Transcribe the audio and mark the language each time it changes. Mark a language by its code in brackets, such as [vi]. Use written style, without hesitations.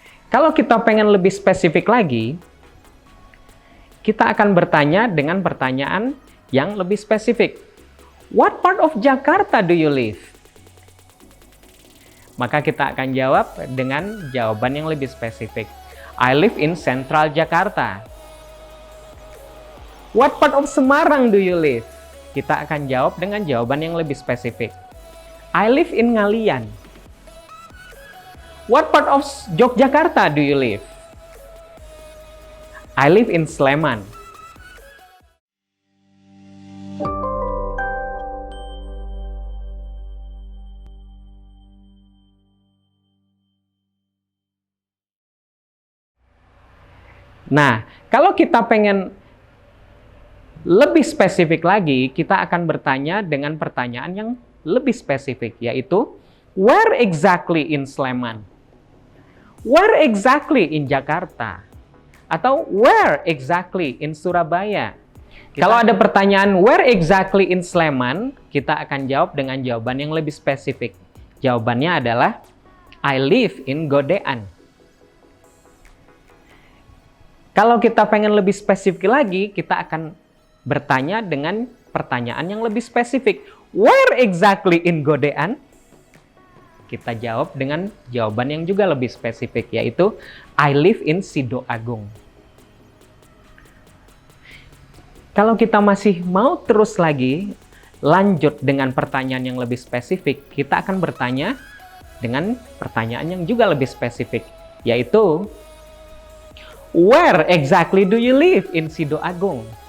[id] Kalau kita pengen lebih spesifik lagi, kita akan bertanya dengan pertanyaan yang lebih spesifik. [en] What part of Jakarta do you live? [id] Maka kita akan jawab dengan jawaban yang lebih spesifik. [en] I live in Central Jakarta. What part of Semarang do you live? [id] Kita akan jawab dengan jawaban yang lebih spesifik. [en] I live in Ngalian. What part of Yogyakarta do you live? I live in Sleman. [id] Nah, kalau kita pengen lebih spesifik lagi, kita akan bertanya dengan pertanyaan yang lebih spesifik, yaitu [en] where exactly in Sleman? Where exactly in Jakarta? [id] Atau [en] where exactly in Surabaya? [id] Kalau ada pertanyaan [en] where exactly in Sleman, [id] kita akan jawab dengan jawaban yang lebih spesifik. Jawabannya adalah [en] I live in Godean. [id] Kalau kita pengen lebih spesifik lagi, kita akan bertanya dengan pertanyaan yang lebih spesifik. [en] Where exactly in Godean? [id] Kita jawab dengan jawaban yang juga lebih spesifik, yaitu [en] I live in Sidoagung. [id] Kalau kita masih mau terus lagi lanjut dengan pertanyaan yang lebih spesifik, kita akan bertanya dengan pertanyaan yang juga lebih spesifik, yaitu [en] where exactly do you live in Sidoagung?